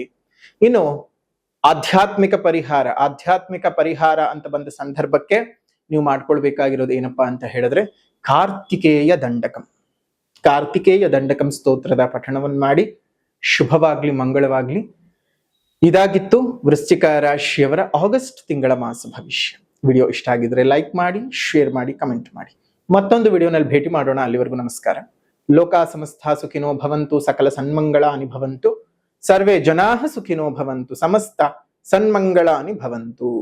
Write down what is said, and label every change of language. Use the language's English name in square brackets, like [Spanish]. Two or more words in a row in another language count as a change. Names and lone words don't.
[Kannada] ಇನ್ನು ಆಧ್ಯಾತ್ಮಿಕ ಪರಿಹಾರ ಅಂತ ಬಂದ ಸಂದರ್ಭಕ್ಕೆ ನೀವು ಮಾಡ್ಕೊಳ್ಬೇಕಾಗಿರೋದು ಏನಪ್ಪಾ ಅಂತ ಹೇಳಿದ್ರೆ ಕಾರ್ತಿಕೇಯ ದಂಡಕಂ ಸ್ತೋತ್ರದ ಪಠಣವನ್ನು ಮಾಡಿ. ಶುಭವಾಗ್ಲಿ, ಮಂಗಳವಾಗ್ಲಿ. ಇದಾಗಿತ್ತು ವೃಶ್ಚಿಕ ರಾಶಿಯವರ ಆಗಸ್ಟ್ ತಿಂಗಳ ಮಾಸ ಭವಿಷ್ಯ. ವಿಡಿಯೋ ಇಷ್ಟ ಆಗಿದ್ರೆ ಲೈಕ್ ಮಾಡಿ, ಶೇರ್ ಮಾಡಿ, ಕಮೆಂಟ್ ಮಾಡಿ. ಮತ್ತೊಂದು ವಿಡಿಯೋನಲ್ಲಿ ಭೇಟಿ ಮಾಡೋಣ. ಅಲ್ಲಿವರೆಗೂ ನಮಸ್ಕಾರ. [Sanskrit] ಲೋಕಾ ಸಮಸ್ತ ಸುಖಿನೋ ಭವಂತು, ಸಕಲ ಸನ್ಮಂಗಳಾನಿ ಭವಂತು, ಸರ್ವೇ ಜನಾಃ ಸುಖಿನೋ ಭವಂತು, ಸಮಸ್ತ ಸನ್ಮಂಗಳಾನಿ ಭವಂತು.